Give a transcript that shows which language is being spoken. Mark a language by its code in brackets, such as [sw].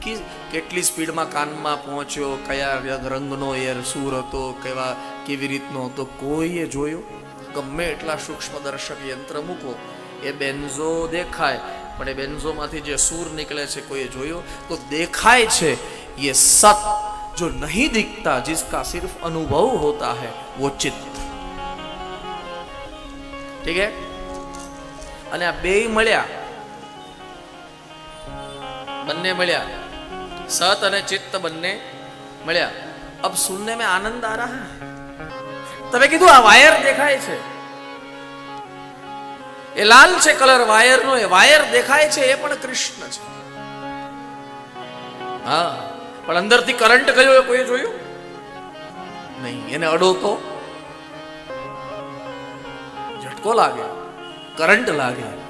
[hi] कि [gu] કેટલી સ્પીડમાં કાનમાં પહોંચ્યો, કયા રંગનો એર સૂર હતો, કેવી રીતનો હતો, કોઈએ જોયો? ગમે એટલા સૂક્ષ્મ દર્શક યંત્ર મૂકો, એ બેન્ઝો દેખાય, પણ એ બેન્ઝોમાંથી જે સૂર નીકળે છે કોઈએ જોયો? તો દેખાય છે એ સત. [hi] जो नहीं दिखता, जिसका सिर्फ अनुभव होता है, वो चित्त. ठीक है. [gu] અને આ બે મળ્યા, બંને મળ્યા, સત અને ચિત્ત બંને મળ્યા. [hi] अब सुनने में आनंद आ रहा है. [gu] તમે કીધું આ વાયર દેખાય છે, એ લાલ છે કલર વાયર નો, એ વાયર દેખાય છે, એ પણ કૃષ્ણ છે. હા, પણ અંદરથી કરંટ ગયો એ કોઈ જોયું નહીં. એને અડો તો ઝટકો લાગે, કરંટ લાગે.